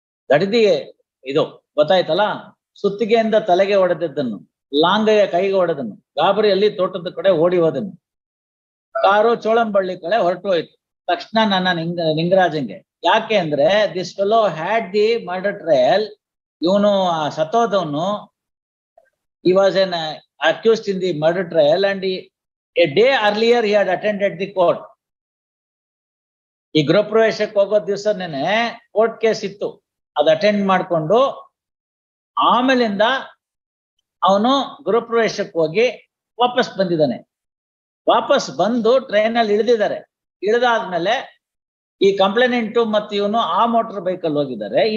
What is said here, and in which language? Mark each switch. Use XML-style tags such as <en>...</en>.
<kn>ಗಡಿದಿ ಇದು ಗೊತ್ತಾಯ್ತಲ್ಲ? ಸುತ್ತಿಗೆಯಿಂದ ತಲೆಗೆ ಹೊಡೆದದ್ದನ್ನು, ಲಾಂಗ್ಗೆ ಕೈಗೆ ಹೊಡೆದನ್ನು, ಗಾಬರಿಯಲ್ಲಿ ತೋಟದ ಕಡೆ ಓಡಿ ಹೋದನ್ನು. ಕಾರು ಚೋಳಂಬಳ್ಳಿ ಕಡೆ ಹೊರಟು ಹೋಯ್ತು. ತಕ್ಷಣ ನನ್ನ ನಿಂಗರಾಜಂಗೆ. ಯಾಕೆ ಅಂದ್ರೆ</kn> <en>This fellow had the murder trial.</en> <kn>ಇವನು ಸತ್ತೋದವನು,</kn> <en>he was an accused in the murder trial and a day earlier he had attended the court.</en> <kn>ಈ ಗೃಹ ಪ್ರವೇಶಕ್ಕೆ ಹೋಗೋ ದಿವಸನೇನೆ ಕೋರ್ಟ್ ಕೇಸ್ ಇತ್ತು, ಅದು ಅಟೆಂಡ್ ಮಾಡ್ಕೊಂಡು ಆಮೇಲಿಂದ ಅವನು ಗೃಹ ಪ್ರವೇಶಕ್ಕೆ ಹೋಗಿ ವಾಪಸ್ ಬಂದಿದ್ದಾನೆ. ವಾಪಸ್ ಬಂದು ಟ್ರೈನ್ ಅಲ್ಲಿ ಇಳಿದಿದ್ದಾರೆ. ಇಳಿದಾದ್ಮೇಲೆ ಈ ಕಂಪ್ಲೇನೆಂಟು ಮತ್ತು ಇವನು ಆ ಮೋಟರ್ ಬೈಕಲ್ಲಿ ಹೋಗಿದ್ದಾರೆ.</kn>